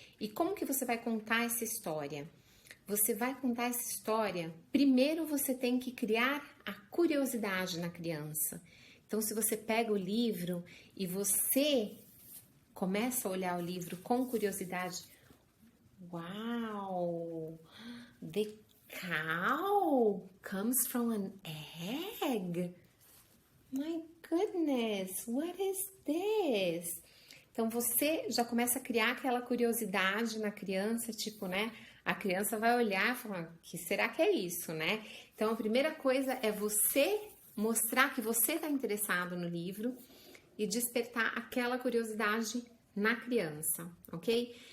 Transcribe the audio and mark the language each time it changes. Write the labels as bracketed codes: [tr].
[pt] E como que você vai contar essa história? Você vai contar essa história, primeiro você tem que criar a curiosidade na criança. Então, se você pega o livro e você começa a olhar o livro com curiosidade, [en] wow, the cow comes from an egg. My goodness, what is this? [pt] Então, você já começa a criar aquela curiosidade na criança, tipo, né? A criança vai olhar e falar, o que será que é isso, né? Então, a primeira coisa é você mostrar que você está interessado no livro e despertar aquela curiosidade na criança, ok?